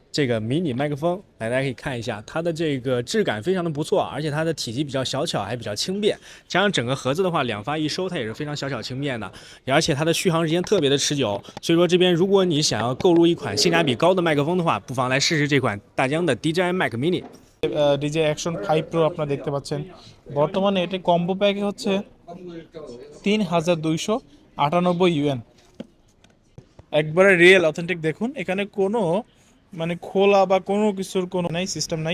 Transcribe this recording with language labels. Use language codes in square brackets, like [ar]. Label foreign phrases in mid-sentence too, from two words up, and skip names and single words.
[zh] 这个迷你麦克风，来大家可以看一下，它的这个质感非常的不错，而且它的体积比较小巧，还比较轻便。加上整个盒子的话，两发一收，它也是非常小巧轻便的，而且它的续航时间特别的持久。所以说这边如果你想要购入一款性价比高的麦克风的话，不妨来试试这款大疆的 DJI Mic Mini。 [bn] ডিজে অ্যাকশন 5 প্রো আপনারা দেখতে পাচ্ছেন। বর্তমানে এটি কম্বো প্যাকে হচ্ছে ৩,২৯৮ ইউএন। একবারে রিয়েল অথেন্টিক। দেখুন এখানে কোনো মানে খোলা বা কোনো কিছুর কোনো নাই, সিস্টেম নাই।